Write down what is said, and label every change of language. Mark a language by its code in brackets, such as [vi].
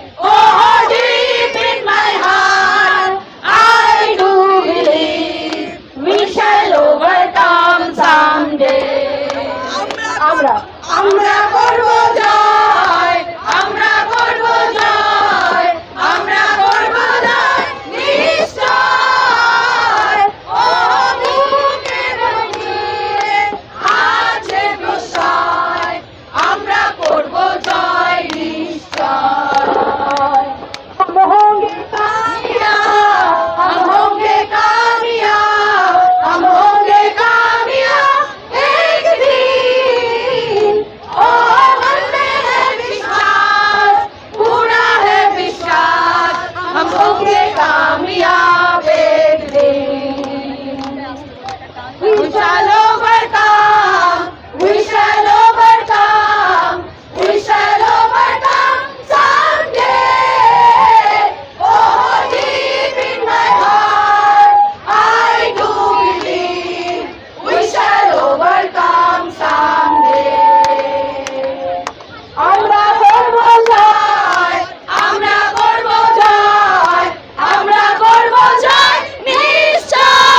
[en] Oh, deep in my heart, I do believe we shall overcome someday. [bn] আমরা করব জয়, আমরা করব জয়, আমরা করব জয় নিশ্চয়। ও বুকের ভিড়ে আছে প্রশ্রয়, আমরা করব জয় নিশ্চয়। [hi] हम होंगे कामयाब, हम होंगे कामयाब, हम होंगे कामयाब एक दिन। ओ मन में है विश्वास, पूरा है विश्वास, हम होंगे कामयाब एक दिन। [en] We shall overcome, we shall overcome, we shall overcome someday. Oh, deep in my heart, I do believe we shall overcome someday. [bn] আমরা করব জয়, আমরা করব জয়, আমরা করব জয় নিশ্চয়।